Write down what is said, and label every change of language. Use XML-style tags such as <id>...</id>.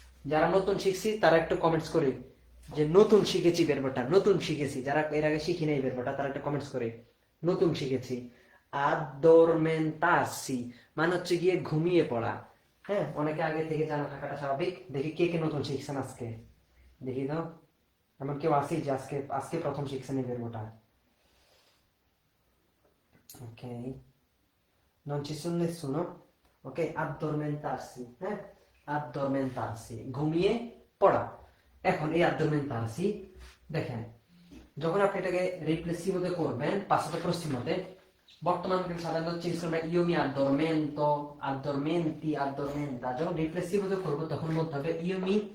<bn>যারা নতুন শিখছি তারা একটু কমেন্টস করে যে নতুন শিখেছি ভার্বটা, নতুন শিখেছি, যারা এর আগে শিখি নাই ভার্বটা তারা একটু কমেন্টস করে নতুন শিখেছি। addormentarsi মানে হচ্ছে গিয়ে ঘুমিয়ে পড়া, হ্যাঁ অনেকে আগে থেকে জানা থাকাটা স্বাভাবিক। দেখি কে কে নতুন শিখছেন আজকে, দেখি দাও এমন কেউ আছে যে আজকে প্রথম শিখছেন এই ভার্বটা।</bn> <it>Ok, non ci sono nessuno, ok, addormentarsi, addormentarsi</it> <bn>ঘুমিয়ে পড়া। এখন এই addormentarsi দেখেন যখন আপনি এটাকে রিপ্লেসিভোতে করবেন পাসাতো প্রসিমোতে, বর্তমান কিন্তু সাধারণত চেঞ্জ করবেন</bn> <it>io mi addormento, addormenti, addormenta।</it> <bn>যখন রিপ্লেসিভোতে করব তখন বলতে হবে io mi</bn>